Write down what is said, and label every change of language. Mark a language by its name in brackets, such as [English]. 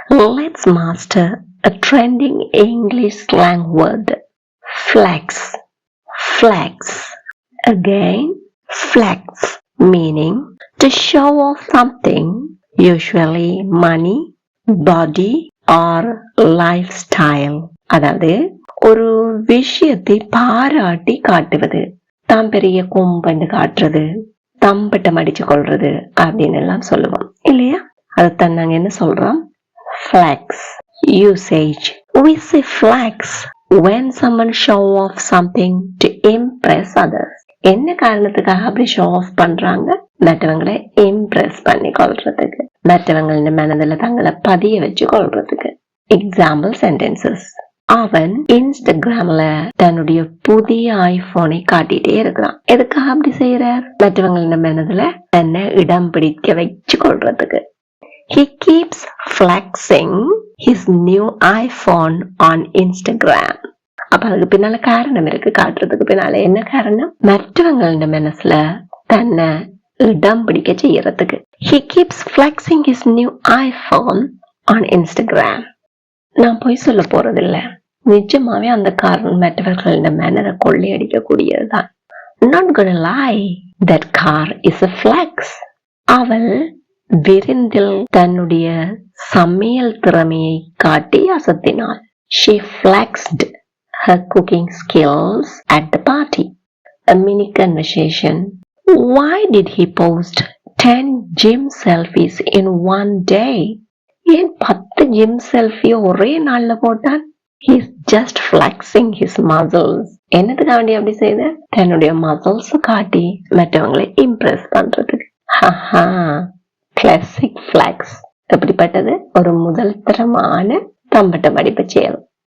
[English] Let's master a trending English slang word. Flex. Flex. Again, flex meaning to show off something, usually money, body or lifestyle. [Tamil] அதாவது ஒரு விஷயத்தை பாராட்டி காட்டுவது, தாம் பெரிய கொம்பன்னு காட்டுறது, தம்பட்டம் அடிச்சு கொள்றது அப்படின்னு எல்லாம் சொல்லுவோம் இல்லையா? அதைத்தான் நாங்க என்ன சொல்றோம்? Flex. Usage. [English] We say flex when someone show off something to impress others. [Tamil] என்ன காரணத்துக்காக அப்படி ஷோ ஆஃப் பண்றாங்க? மற்றவங்களை இம்ப்ரெஸ் பண்ணி கொள்றதுக்கு, மற்றவங்கள மனதில் தங்களை பதிய வச்சு கொள்றதுக்கு. Example sentences. அவன் இன்ஸ்டாகிராம்ல தன்னுடைய புதிய ஐபோனை காட்டிட்டே இருக்கிறான். எதுக்காக அப்படி செய்யறார்? மற்றவங்கள மனதுல தன்னை இடம் பிடிக்க வச்சு கொள்றதுக்கு. [English] He keeps flexing his new iPhone on Instagram. [Tamil] அப்ப அதுக்கு பின்னால காரணம் இருக்கு. காட்டுறதுக்கு பின்னால என்ன காரணம்? மற்றவங்கள மனசுல தன்னை இடம் பிடிக்க செய்யறதுக்கு. [English] He keeps flexing his new iPhone on Instagram. [Tamil] நான் போய் சொல்ல போறதில்ல, நிஜமாவே அந்த காரணம் மற்றவர்கள மனதை கொள்ளையடிக்க கூடியதுதான். [English] Not gonna lie, that car is a flex. [Tamil] அவள் விருந்தில் தன்னுடைய சமையல் திறமையை காட்டி அசத்தினாள். [English] She flexed her cooking skills at the party. A mini conversation. Why did he post 10 gym selfies in one day? [Tamil] ஏன் 10 ஜிம் செல்ஃபி ஒரே நாள்ல போட்டான்? [English] He's just flexing his muscles. [Tamil] என்னதுக்காக வேண்டி அப்படி செய்த? தன்னுடைய மசில்ஸ் காட்டி மற்றவங்களை இம்ப்ரெஸ் பண்றதுக்கு. கிளாசிக் ஃபிளெக்ஸ் எப்படிப்பட்டது? ஒரு முதல் தரமான தம்பட்டம் அடிப்பு செயல்.